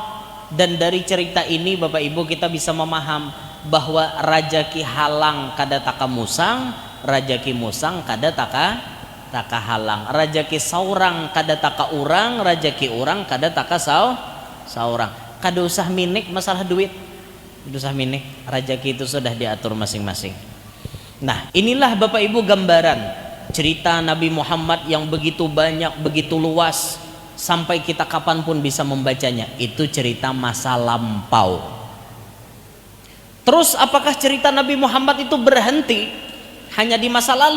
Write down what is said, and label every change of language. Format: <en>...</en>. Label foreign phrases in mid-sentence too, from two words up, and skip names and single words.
<id>Dan dari cerita ini bapak ibu kita bisa memaham bahwa</id> <bjn>rajaki halang kada taka musang, rajaki musang kada taka halang, rajaki saurang kada taka urang, rajaki urang kada taka saurang. Kada usah minik masalah duit, kada usah minik, rajaki itu sudah diatur masing-masing.</bjn> <id>Nah inilah bapak ibu gambaran cerita Nabi Muhammad yang begitu banyak, begitu luas, sampai kita kapanpun bisa membacanya. Itu cerita masa lampau. Terus apakah cerita Nabi Muhammad itu berhenti hanya di masa lalu?</id>